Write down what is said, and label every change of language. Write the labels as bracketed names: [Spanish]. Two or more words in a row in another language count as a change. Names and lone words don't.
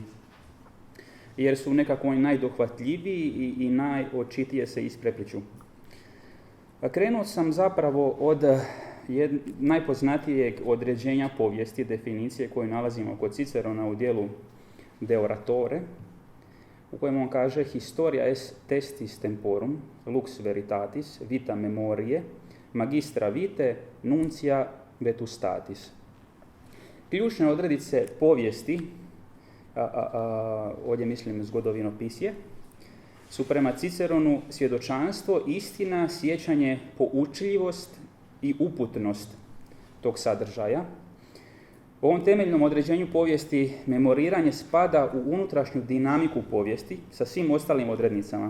[Croatian] Jer su nekako oni najdohvatljiviji i najočitije se isprepliču. Krenuo sam zapravo od najpoznatijeg određenja povijesti, definicije koju nalazimo kod Cicerona u dijelu De oratore, u kojem on kaže [Latin] historia est testis temporum, lux veritatis, vita memorie, magistra vitae, nuncia vetustatis. [Croatian] Ključne odrednice povijesti, ovdje mislim zgodovinopisje, su prema Ciceronu svjedočanstvo, istina, sjećanje, poučljivost i uputnost tog sadržaja. U ovom temeljnom određenju povijesti memoriranje spada u unutrašnju dinamiku povijesti sa svim ostalim odrednicama.